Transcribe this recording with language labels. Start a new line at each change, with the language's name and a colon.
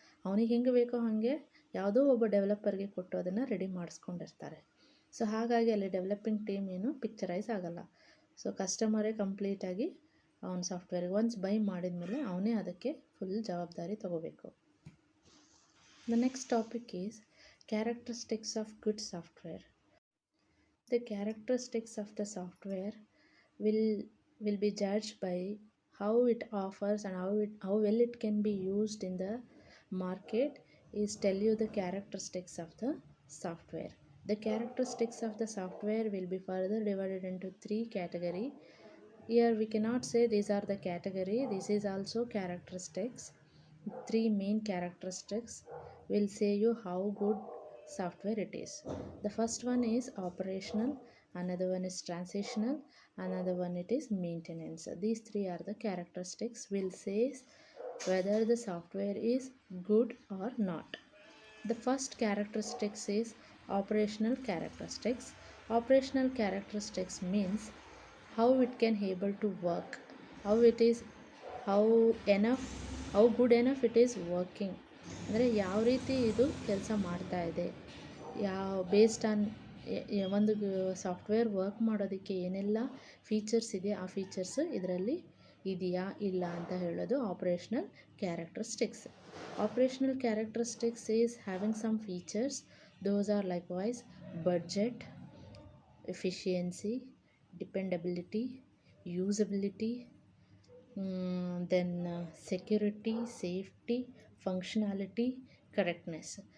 Kannada: ಅವನಿಗೆ ಹೆಂಗೆ ಬೇಕೋ ಹಾಗೆ ಯಾವುದೋ ಒಬ್ಬ ಡೆವಲಪರ್ಗೆ ಕೊಟ್ಟು ಅದನ್ನು ರೆಡಿ ಮಾಡಿಸ್ಕೊಂಡಿರ್ತಾರೆ. ಸೊ ಹಾಗಾಗಿ ಅಲ್ಲಿ ಡೆವಲಪಿಂಗ್ ಟೀಮ್ ಏನು ಪಿಕ್ಚರೈಸ್ ಆಗೋಲ್ಲ. ಸೊ ಕಸ್ಟಮರೇ ಕಂಪ್ಲೀಟಾಗಿ ಅವನ ಸಾಫ್ಟ್ವೇರಿಗೆ ಒನ್ಸ್ ಬೈ ಮಾಡಿದ ಮೇಲೆ ಅವನೇ ಅದಕ್ಕೆ ಫುಲ್ ಜವಾಬ್ದಾರಿ ತಗೋಬೇಕು.
English: The next topic is characteristics of good software. The characteristics of the software will be judged by how it offers and how well it can be used in the market is tell you the characteristics of the software. The characteristics of the software will be further divided into three category. Here we cannot say these are the category, this is also characteristics. Three main characteristics will say you how good software it is. The first one is operational, another one is transitional, another one it is maintenance. These three are the characteristics will say whether the software is good or not. The first characteristics is operational characteristics. Operational characteristics means how it can able to work, how it is, how enough, how good enough it is working,
Kannada: ಅಂದರೆ ಯಾವ ರೀತಿ ಇದು ಕೆಲಸ ಮಾಡ್ತಾ ಇದೆ, ಯಾವ based on ಒಂದು software work ಮಾಡೋದಕ್ಕೆ ಏನೆಲ್ಲ ಫೀಚರ್ಸ್ ಇದೆ ಆ ಫೀಚರ್ಸ್ ಇದರಲ್ಲಿ ಇದೆಯಾ ಇಲ್ಲ ಅಂತ ಹೇಳೋದು operational characteristics.
English: Operational characteristics is having some features. Those are likewise budget, efficiency, dependability, usability, then security, safety, functionality, correctness.